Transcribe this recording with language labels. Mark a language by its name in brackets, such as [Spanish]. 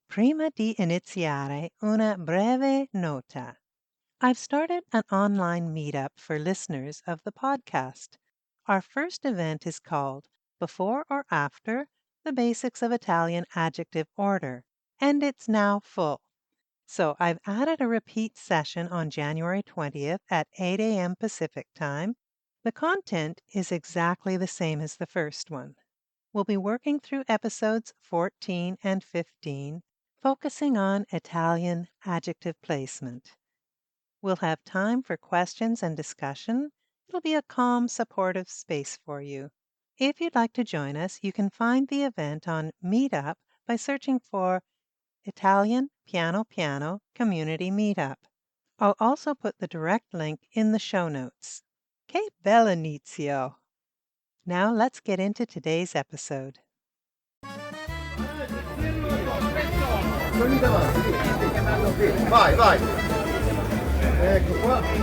[Italian] Prima di iniziare, una breve nota. [English] I've started an online meetup for listeners of the podcast. Our first event is called Before or After the Basics of Italian Adjective Order, and it's now full. So I've added a repeat session on January 20th at 8 a.m. Pacific Time. The content is exactly the same as the first one. We'll be working through episodes 14 and 15, focusing on Italian adjective placement. We'll have time for questions and discussion. It'll be a calm, supportive space for you. If you'd like to join us, you can find the event on Meetup by searching for Italian Piano Piano Community Meetup. I'll also put the direct link in the show notes. [Italian] Che bell'inizio! [English] Now let's get into today's episode. [Italian] Sono lì davanti, lì, stai chiamando qui. Vai, vai. Ecco qua.